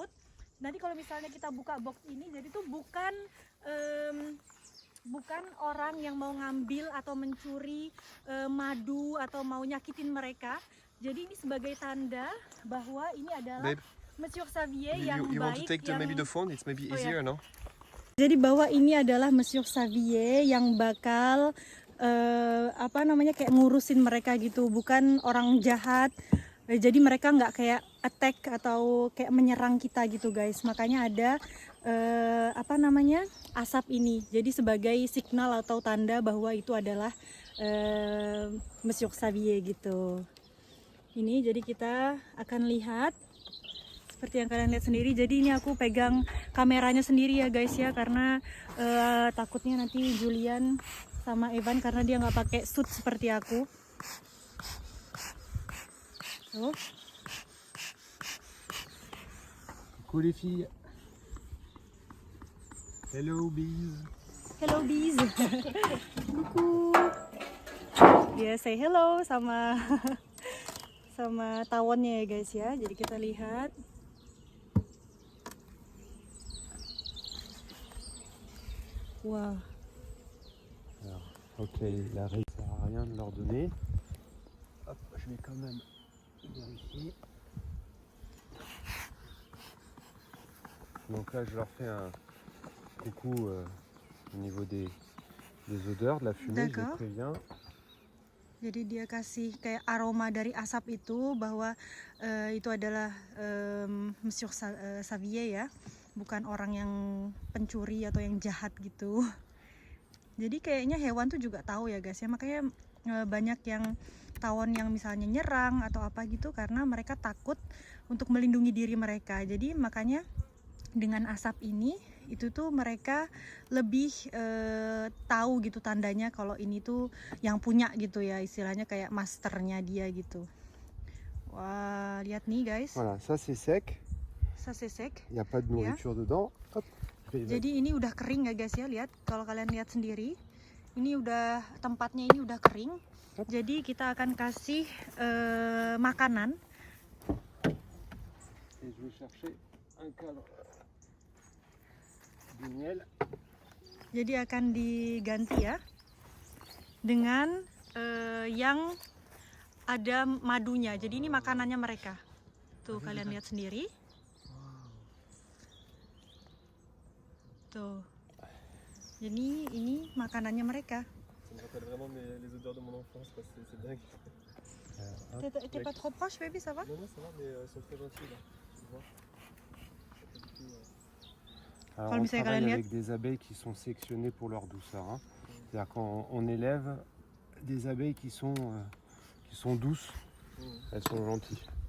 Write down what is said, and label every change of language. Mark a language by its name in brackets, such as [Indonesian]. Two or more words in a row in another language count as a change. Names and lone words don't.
[Indonesian] Nanti kalau misalnya kita buka box ini, jadi tuh bukan orang yang mau ngambil atau mencuri madu atau mau nyakitin mereka. Jadi ini sebagai tanda bahwa ini adalah [English] Babe, [Indonesian] Monsieur Xavier yang [English] you want to [Indonesian] baik, [English] take maybe the phone? It's maybe Oh, easier, no? [Indonesian] Jadi bahwa ini adalah Monsieur Xavier yang bakal kayak ngurusin mereka gitu, bukan orang jahat. Jadi mereka nggak kayak attack atau kayak menyerang kita gitu guys. Makanya ada asap ini. Jadi sebagai signal atau tanda bahwa itu adalah Monsieur Xavier gitu. Ini jadi kita akan lihat seperti yang kalian lihat sendiri. Jadi ini aku pegang kameranya sendiri ya guys ya, karena takutnya nanti Julian sama Evan karena dia nggak pakai suit seperti aku. Tuh. [French] Coucou les filles. [English] Hello bees. Hello bees. [French] Kuku. [Indonesian] Dia [English] say hello [Indonesian] sama sama tawonnya ya guys ya. Jadi kita lihat. Wow. [French] Alors, ok, la règle, ça sert à rien de leur donner. Hop, je vais quand même vérifier. Donc là, je leur fais un coucou au niveau des odeurs, de la fumée, je les D'accord. préviens. [Indonesian] Jadi dia kasih kayak aroma dari asap itu bahwa itu adalah Monsieur Xavier ya, bukan orang yang pencuri atau yang jahat gitu. Jadi kayaknya hewan tuh juga tahu ya guys ya, makanya banyak yang tawon yang misalnya nyerang atau apa gitu karena mereka takut untuk melindungi diri mereka. Jadi makanya dengan asap ini itu tuh mereka lebih tahu gitu tandanya kalau ini tuh yang punya gitu ya, istilahnya kayak masternya dia gitu. Wah, lihat nih guys. Voilà, ça c'est sec, Ça c'est sec. il n'y a pas de nourriture dedans. Hop, je vais- Jadi ini udah kering ya guys ya, lihat kalau kalian lihat sendiri. Ini udah tempatnya ini udah kering. Jadi kita akan kasih makanan. Et je vais chercher un cadre du miel. Jadi akan diganti ya dengan yang ada madunya. Jadi ini makanannya mereka. Tuh kalian lihat sendiri. Tuh. Jadi ini makanannya mereka. [French] Ça me rappelle vraiment les odeurs de mon enfance, c'est dingue. T'es pas trop proche, baby, ça va? Non, ça va, mais ils sont très gentils là. Tu vois. Alors, [Indonesian] Kalau [French] on [Indonesian] misalnya [French] travaille [Indonesian] kalian [French] avec des abeilles qui sont sélectionnées pour leur douceur. Hein. C'est-à-dire qu'on élève des abeilles qui sont douces, elles sont gentilles.